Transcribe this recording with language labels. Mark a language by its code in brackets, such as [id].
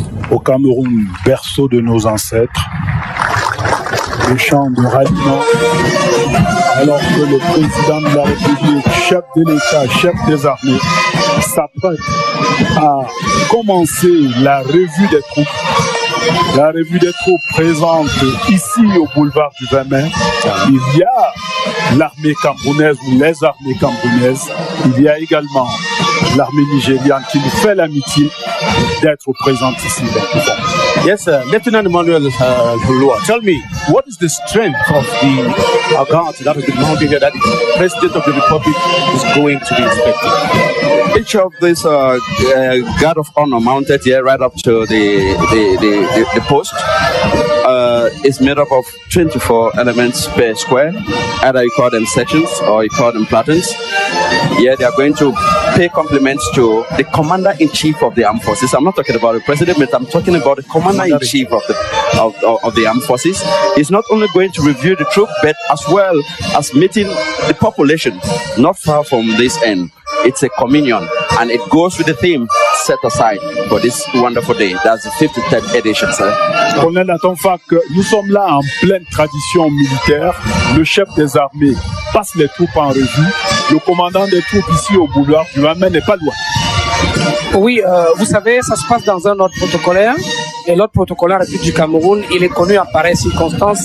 [fr] Au Cameroun, berceau de nos ancêtres, le chant de ralliement, alors que le président de la République, chef de l'État, chef des armées, s'apprête à commencer la revue des troupes. La revue des troupes présente ici au boulevard du 20 mai. Il y a l'armée camerounaise ou les armées camerounaises. Il y a également l'armée nigériane qui nous fait l'amitié d'être présente ici. [en] Yes, Lieutenant Emmanuel Hulua, tell me, what is the strength of the guard that has been mounted here that the President of the Republic is going to be inspecting? Each of these guard of honor mounted here right up to the post is made up of 24 elements per square. Either you call them sections or you call them platons. Here they are going to pay compliments to the Commander-in-Chief of the Armed Forces. I'm not talking about the President, but I'm talking about the Commander-in-Chief of the Armed Forces. He's not only going to review the troop, but as well as meeting the population not far from this end. It's a communion, and it goes with the theme set aside for this wonderful day. That's the 53rd edition, sir. [fr] Colonel Atonfak, nous sommes là en pleine tradition militaire. Le chef des armées passe les troupes en revue. Le commandant des troupes ici au boulevard du Hamet n'est pas loin. Oui, vous savez, ça se passe dans un ordre protocolaire. Et l'ordre protocolaire République du Cameroun, il est connu à pareille circonstance.